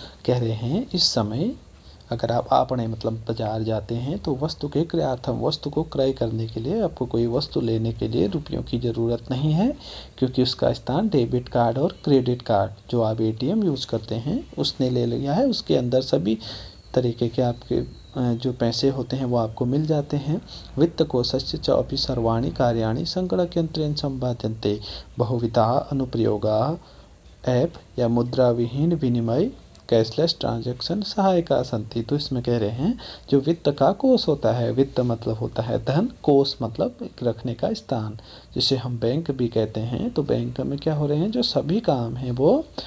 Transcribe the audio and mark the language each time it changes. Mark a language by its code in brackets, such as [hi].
[hi] कह रहे हैं, इस समय अगर आप आपणे मतलब बाजार जाते हैं तो वस्तु के क्रयार्थम, वस्तु को क्रय करने के लिए, आपको कोई वस्तु लेने के लिए रुपयों की ज़रूरत नहीं है, क्योंकि उसका स्थान डेबिट कार्ड और क्रेडिट कार्ड, जो आप ATM यूज़ करते हैं, उसने ले लिया है। उसके अंदर सभी तरीके के आपके जो पैसे होते हैं वो आपको मिल जाते हैं। [sa] वित्तकोशस्य च अपि सर्वाणि कार्याणि संगणकयंत्रेण संपाद्यन्ते। बहुविधाः अनुप्रयोगाः ऐप या मुद्रा विहीन विनिमय कैशलेस ट्रांजैक्शन सहायका संति। [hi] तो इसमें कह रहे हैं, जो वित्त का कोष होता है, वित्त मतलब होता है धन, कोष मतलब रखने का स्थान, जिसे हम बैंक भी कहते हैं। तो बैंक में क्या हो रहे हैं, जो सभी काम हैं वो